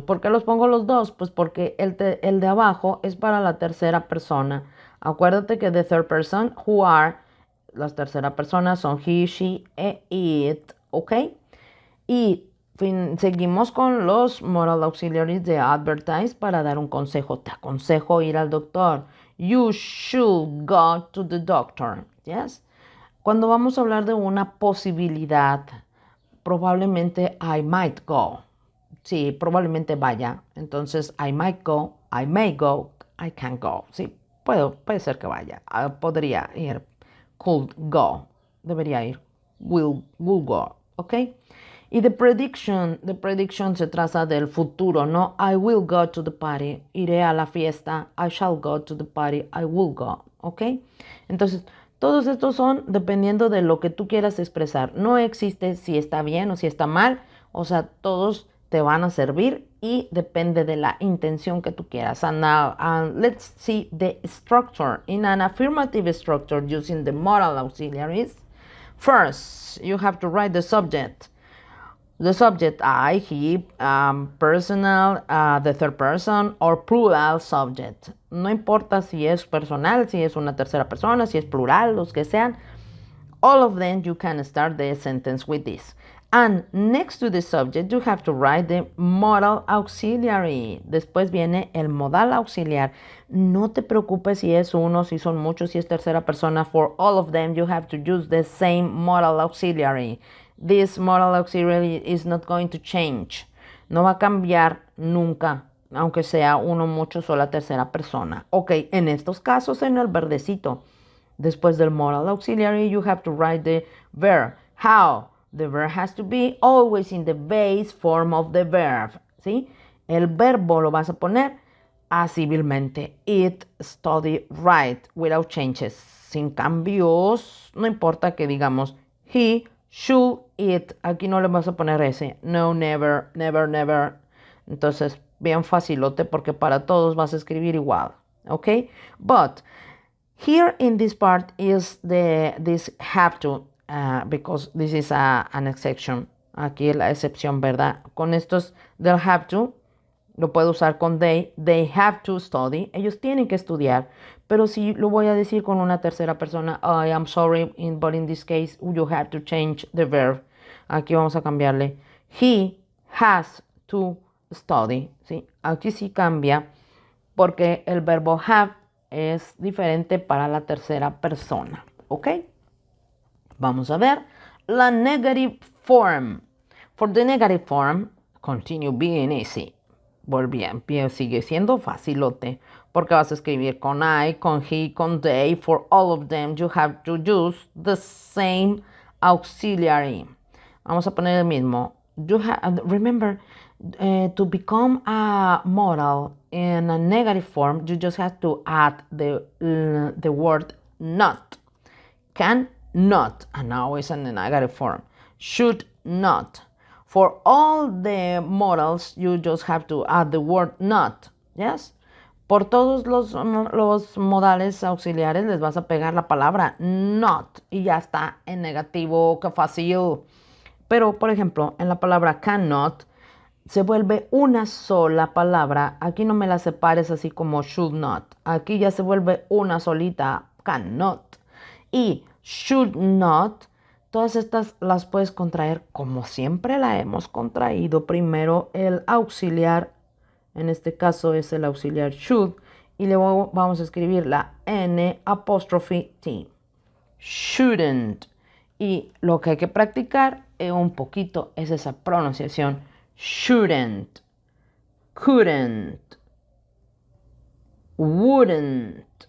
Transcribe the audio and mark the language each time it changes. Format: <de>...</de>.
<es>¿Por qué los pongo los dos? Pues porque el de abajo es para la tercera persona. Acuérdate que</es> <en>the third person, who are,</en> <es>las terceras personas son he, she e it, ¿ok? Y seguimos con los moral auxiliaries de advertise para dar un consejo. Te aconsejo ir al doctor.</es> <en>You should go to the doctor. Yes.</en> <es>Cuando vamos a hablar de una posibilidad, probablemente</es> <en>I might go.</en> <es>Sí, probablemente vaya. Entonces,</es> <en>I might go, I may go, I can go.</en> <es>Sí, puede ser que vaya. Podría ir.</es> <en>Could go.</en> <es>Debería ir.</es> <en>Will go. ¿Ok?</en> <es>Y</es> <en>the prediction</en> <es>se trata del futuro, ¿no?</es> <en>I will go to the party.</en> <es>Iré a la fiesta.</es> <en>I shall go to the party. I will go. ¿Ok?</en> <es>Entonces, todos estos son dependiendo de lo que tú quieras expresar. No existe si está bien o si está mal. O sea, todos te van a servir y depende de la intención que tú quieras.</es> <en>And now, let's see the structure. In an affirmative structure using the moral auxiliaries, first, you have to write the subject. The subject, I, he, personal, the third person, or plural subject.</en> <es>No importa si es personal, si es una tercera persona, si es plural, los que sean.</es> <en>All of them, you can start the sentence with this. And next to the subject, you have to write the modal auxiliary.</en> <es>Después viene el modal auxiliar. No te preocupes si es uno, si son muchos, si es tercera persona.</es> <en>For all of them, you have to use the same modal auxiliary. This modal auxiliary is not going to change.</en> <es>No va a cambiar nunca, aunque sea uno, muchos o la tercera persona. Ok, en estos casos, en el verdecito, después del modal auxiliary,</es> <en>you have to write the verb. How? The verb has to be always in the base form of the verb. ¿Sí?</en> <es>El verbo lo vas a poner asíbilmente.</es> <en>Eat, study, write, without changes.</en> <es>Sin cambios. No importa que digamos</es> <en>he should eat.</en> <es>Aquí no le vas a poner ese. No,</es> <en>never, never, never.</en> <es>Entonces, bien facilote porque para todos vas a escribir igual.</es> <en>Okay? But here in this part is this have to, because this is an exception.</en> <es>Aquí es la excepción, ¿verdad? Con estos del have to, lo puedo usar con</es> <en>they have to study.</en> <es>Ellos tienen que estudiar. Pero si lo voy a decir con una tercera persona,</es> <en>I am sorry, but in this case, you have to change the verb.</en> <es>Aquí vamos a cambiarle.</es> <en>He has to study.</en> <es>¿Sí? Aquí sí cambia porque el verbo have es diferente para la tercera persona. ¿Ok? Vamos a ver la negative form.</es> <en>For the negative form, continue being easy.</en> <es>Sigue siendo facilote porque vas a escribir con I, con he, con they.</es> <en>For all of them, you have to use the same auxiliary.</en> <es>Vamos a poner el mismo.</es> <en>Remember, to become a modal in a negative form, you just have to add the word not. Can not, and now it's in the negative form. Should not. For all the modals, you just have to add the word not. Yes?</en> <es>Por todos los modales auxiliares les vas a pegar la palabra not y ya está en negativo, qué fácil. Pero, por ejemplo, en la palabra cannot se vuelve una sola palabra. Aquí no me la separes así como should not. Aquí ya se vuelve una solita, cannot. Y should not, todas estas las puedes contraer como siempre la hemos contraído. Primero el auxiliar, en este caso es el auxiliar should, y luego vamos a escribir la N apóstrofe T. Shouldn't. Y lo que hay que practicar un poquito es esa pronunciación.</es> <en>Shouldn't, couldn't, wouldn't.</en>